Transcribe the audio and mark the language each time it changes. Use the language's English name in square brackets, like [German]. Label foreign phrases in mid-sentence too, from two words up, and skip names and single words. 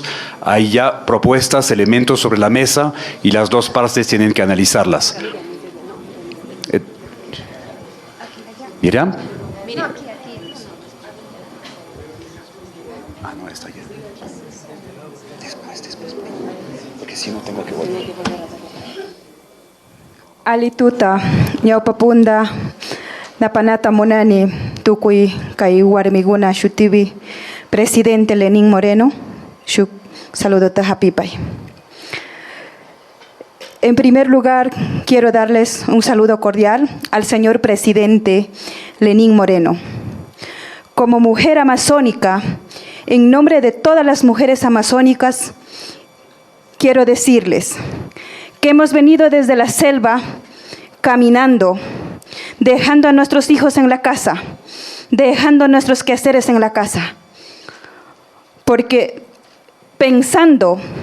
[Spanish] Hay ya propuestas, elementos sobre la mesa y las dos partes tienen que analizarlas. Miriam. No, está allá. Después. Porque si no tengo que volver. [Quechua] Alituta, ñawpapunda, napanata monani, tukui kai warmiguna shutibi, presidente Lenín Moreno, shuk saludota hapipay. [Spanish] En primer lugar, quiero darles un saludo cordial al señor presidente Lenín Moreno. Como mujer amazónica, en nombre de todas las mujeres amazónicas, quiero decirles que hemos venido desde la selva caminando, dejando a nuestros hijos en la casa, dejando nuestros quehaceres en la casa, porque pensando